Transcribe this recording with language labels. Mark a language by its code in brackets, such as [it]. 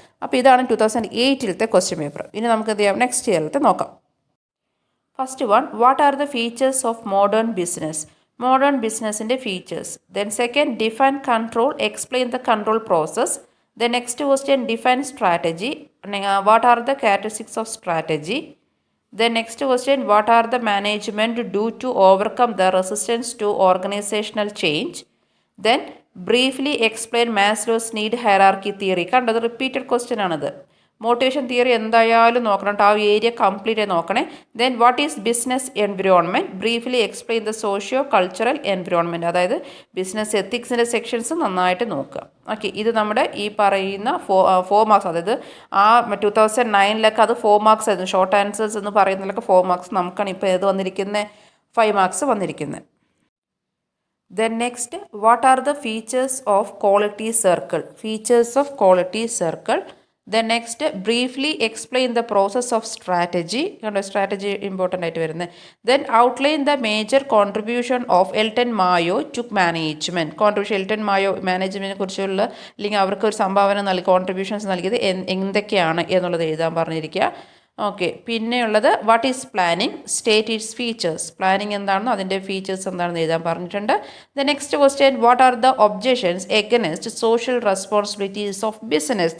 [ml] അപ്പോൾ ഇതാണ് 2008 question paper. ഇനി നമുക്ക് എന്ത് ചെയ്യാം, നെക്സ്റ്റ് ഇയറിലത്തെ നോക്കാം. [en] First one, what are the features of modern business. Modern ബിസിനസ്സിൻ്റെ features. Then second, define control, explain the control process. Then next question, define strategy, what are the characteristics of strategy. Then next question, what are the management do to overcome the resistance to organizational change? Then briefly explain Maslow's need hierarchy theory. [ml] കണ്ടത് repeated question ആണത്. Motivation theory എന്തായാലും നോക്കണം കേട്ടോ, ആ area complete ആയി നോക്കണേ. [en] then what is business environment, briefly explain the socio cultural environment, [ml] അതായത് business എത്തിക്സിൻ്റെ sections നന്നായിട്ട് നോക്കുക. ഓക്കെ, ഇത് നമ്മുടെ ഈ പറയുന്ന 4 മാർക്സ്, അതായത് ആ 2009 അത് 4 മാർക്സ് ആയിരുന്നു. ഷോർട്ട് ആൻസേഴ്സ് എന്ന് പറയുന്നതിലൊക്കെ 4 മാർക്സ്, നമുക്കാണ് ഇപ്പോൾ ഏത് വന്നിരിക്കുന്നത് 5 മാർക്സ് വന്നിരിക്കുന്നത്. [en] Then next, what are the features of quality circle? Features of quality circle. Then next, briefly explain the process of strategy. [ml] Strategy important ആയിട്ട് വരുന്നത്. [en] Then outline the major contribution of Elton Mayo to management. [ml] Contribution Elton Mayo മാനേജ്മെൻറ്റിനെ കുറിച്ചുള്ള അല്ലെങ്കിൽ അവർക്ക് ഒരു സംഭാവന നൽകി contributions നൽകിയത് എന്തൊക്കെയാണ് എന്നുള്ളത് എഴുതാൻ പറഞ്ഞിരിക്കുക. ഓക്കെ, പിന്നെയുള്ളത് [en] what is planning, state its features, [ml] planning എന്താണെന്നോ അതിൻ്റെ ഫീച്ചേഴ്സ് എന്താണെന്ന് എഴുതാൻ പറഞ്ഞിട്ടുണ്ട്. [en] The next question, what are the objections against social responsibilities of business.